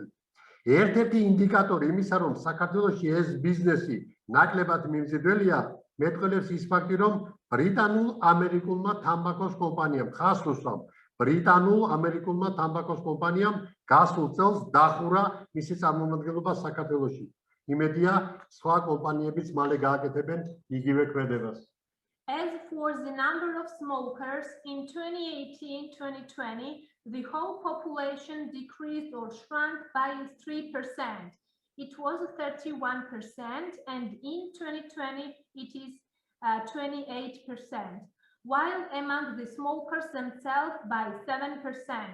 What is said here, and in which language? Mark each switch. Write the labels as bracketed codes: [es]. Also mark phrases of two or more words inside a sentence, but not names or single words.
[ka] ერთ-ერთი ინდიკატორი იმისა, რომ საქართველოში ეს ბიზნესი ნაკლებად მიმზიდველია, მეტყველებს ის ფაქტი, რომ ბრიტანულ-ამერიკულმა თამბაქოს კომპანიამ ხას უსვამ, ბრიტანულ-ამერიკულმა თამბაქოს კომპანიამ გასულ წელს დახურა მისი წარმომადგენლობა საქართველოში. იმედია, სხვა კომპანიებიც მალე გააკეთებენ იგივე ქმედებას. [en] As for the number of smokers, in 2018-2020, the whole population decreased or shrunk by 3%. It was 31%, and in 2020, it is 28%, while among the smokers themselves by 7%.